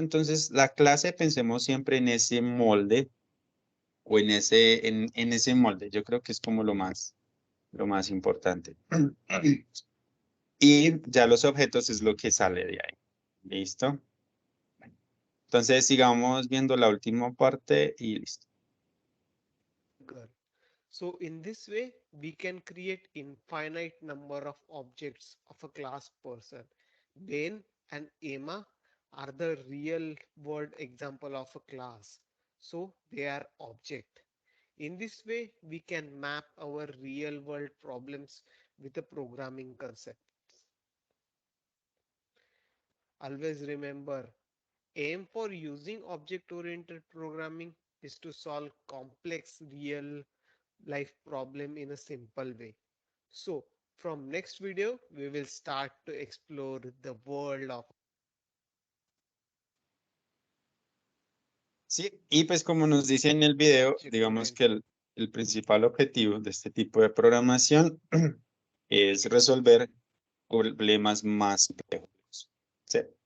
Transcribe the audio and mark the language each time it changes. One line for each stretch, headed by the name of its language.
Spanish: Entonces, la clase, pensemos siempre en ese molde o en ese molde. Yo creo que es como lo más importante. Y ya los objetos es lo que sale de ahí. ¿Listo? Entonces, sigamos viendo la última parte y listo.
English: Good. So in this way, we can create infinite number of objects of a class person. Ben and Emma are the real world example of a class. So they are object. In this way, we can map our real world problems with a programming concept. Always remember, aim for using object oriented programming is to solve complex real life problem in a simple way. So from next video, we will start to explore the world of
Spanish: Sí, y pues como nos dice en el video, digamos que el principal objetivo de este tipo de programación es resolver problemas más complejos. Sí.